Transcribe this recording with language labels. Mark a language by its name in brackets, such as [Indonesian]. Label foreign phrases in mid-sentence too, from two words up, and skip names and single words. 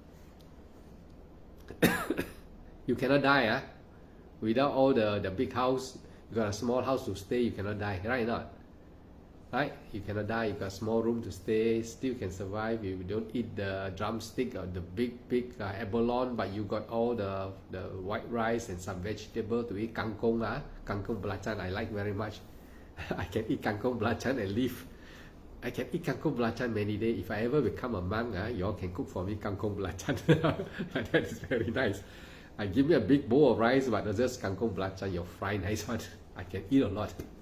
[English] You cannot die, without all the big house. You got a small house to stay, you cannot die, right or not? Right? You cannot die, you got a small room to stay, still can survive. You don't eat the drumstick or the big abalone, but you got all the white rice and some vegetable to eat. [Malay] Kangkong, kangkong belacan, [English] I like very much. I can eat [Malay] kangkong belacan [English] and live. I can eat [Malay] kangkong belacan [English] many days. If I ever become a monk, you all can cook for me [Malay] kangkong belacan. [English] That is very nice. I give me a big bowl of rice, but just [Malay] kangkong belacan, [English] you fry nice one. I can eat a lot.